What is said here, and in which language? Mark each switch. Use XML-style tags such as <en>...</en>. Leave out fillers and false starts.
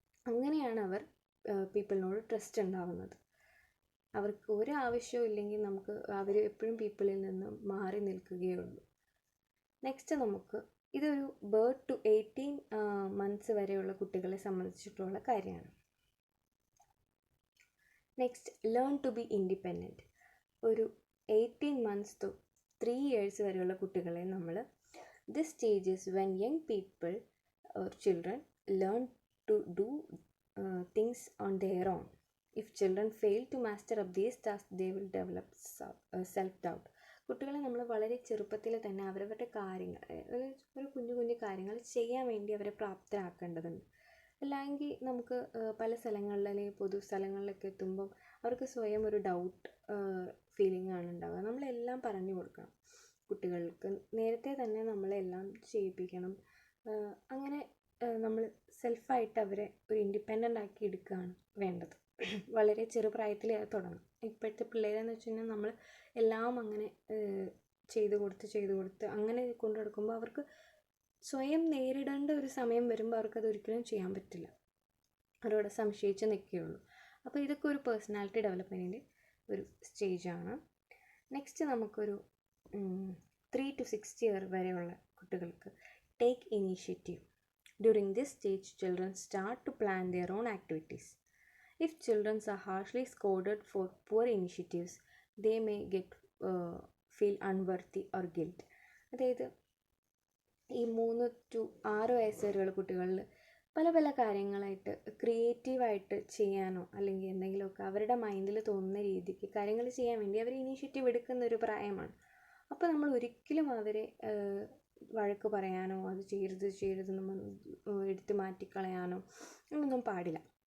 <ml>അങ്ങനെയാണ് പീപ്പിളിനോട് ട്രസ്റ്റ് ഉണ്ടാവുന്നത്. അവർക്ക് ഒരു ആവശ്യവും ഇല്ലെങ്കിൽ അവർ എപ്പോഴും പീപ്പിളിൽ നിന്ന് മാറി നിൽക്കുകയുള്ളൂ. നെക്സ്റ്റ് നമുക്ക് ഇതൊരു</ml> <en>birth to 18 months</en> <ml>വരെയുള്ള കുട്ടികളെ സംബന്ധിച്ചിട്ടുള്ള കാര്യമാണ്.</ml> <en>Next, learn to be independent. ഒരു 18 months to 3 years</en> <ml>വരെയുള്ള കുട്ടികളെ നമ്മൾ</ml> <en>this stage is when young people or children learn to do things on their own. If children fail to master up these tasks, they will develop self-doubt.</en> <ml>കുട്ടികളെ നമ്മൾ വളരെ ചെറുപ്പത്തിൽ തന്നെ അവരവരുടെ കാര്യങ്ങൾ, ഒരു കുഞ്ഞു കാര്യങ്ങൾ ചെയ്യാൻ വേണ്ടി അവരെ പ്രാപ്തരാക്കേണ്ടതുണ്ട്. അല്ലെങ്കിൽ നമുക്ക് പല സ്ഥലങ്ങളിൽ അല്ലെങ്കിൽ പൊതു സ്ഥലങ്ങളിലൊക്കെ എത്തുമ്പം അവർക്ക് സ്വയം ഒരു ഡൗട്ട് ഫീലിംഗ് ആണ് ഉണ്ടാവുക. നമ്മളെല്ലാം പറഞ്ഞു കൊടുക്കണം കുട്ടികൾക്ക്. നേരത്തെ തന്നെ നമ്മളെല്ലാം ചെയ്യിപ്പിക്കണം. അങ്ങനെ നമ്മൾ സെൽഫായിട്ട് അവരെ ഒരു ഇൻഡിപെൻഡൻ്റ് ആക്കി എടുക്കുകയാണ് വേണ്ടത്. വളരെ ചെറുപ്രായത്തിൽ തുടങ്ങും. ഇപ്പോഴത്തെ പിള്ളേരെന്ന് വെച്ച് കഴിഞ്ഞാൽ നമ്മൾ എല്ലാം അങ്ങനെ ചെയ്ത് കൊടുത്ത് അങ്ങനെ കൊണ്ടു നടക്കുമ്പോൾ അവർക്ക് സ്വയം നേരിടേണ്ട ഒരു സമയം വരുമ്പോൾ അവർക്കത് ഒരിക്കലും ചെയ്യാൻ പറ്റില്ല. അവരോട് സംശയിച്ച് നിൽക്കുകയുള്ളൂ. അപ്പോൾ ഇതൊക്കെ ഒരു പേഴ്സണാലിറ്റി ഡെവലപ്മെൻറ്റിൻ്റെ ഒരു സ്റ്റേജാണ്.</ml> <en>next നമുക്കൊരു 3 to 6 years</en> <ml>വരെയുള്ള കുട്ടികൾക്ക്</ml> <en>Take initiative. During this stage, children start to plan their own activities. If children are harshly scolded for poor initiatives, they may feel unworthy or guilt.</en> <ml>അതായത് ഈ 3 to 6 വയസ്സ് വരെയുള്ള കുട്ടികളിൽ പല കാര്യങ്ങളായിട്ട് ക്രിയേറ്റീവായിട്ട് ചെയ്യാനോ അല്ലെങ്കിൽ എന്തെങ്കിലുമൊക്കെ അവരുടെ മൈൻഡിൽ തോന്നുന്ന രീതിക്ക് കാര്യങ്ങൾ ചെയ്യാൻ വേണ്ടി അവർ ഇനീഷ്യേറ്റീവ് എടുക്കുന്ന ഒരു പ്രായമാണ്. അപ്പോൾ നമ്മൾ ഒരിക്കലും അവരെ വഴക്ക് പറയാനോ അത് ചെയ്യരുതെന്ന് എടുത്ത് മാറ്റിക്കളയാനോ ഒന്നും പാടില്ല.</ml>